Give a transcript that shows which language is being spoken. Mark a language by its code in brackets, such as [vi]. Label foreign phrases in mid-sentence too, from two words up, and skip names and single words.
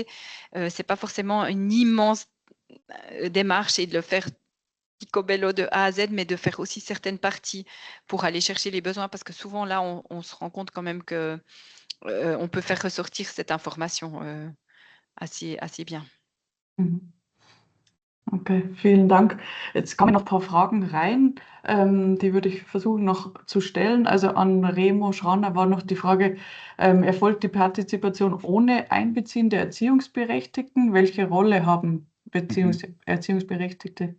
[fr] C'est pas forcément une immense démarche et de le faire picobello de A à Z, mais de faire aussi certaines parties pour aller chercher les besoins, parce que souvent là, on se rend compte quand même que on peut faire ressortir cette information assez bien. [de] Mhm. Okay, vielen Dank. Jetzt kamen noch ein paar Fragen rein, die würde ich versuchen noch zu stellen. Also an Remo Schraner war noch die Frage, erfolgt die Partizipation ohne Einbeziehen der Erziehungsberechtigten? Welche Rolle haben Erziehungsberechtigte?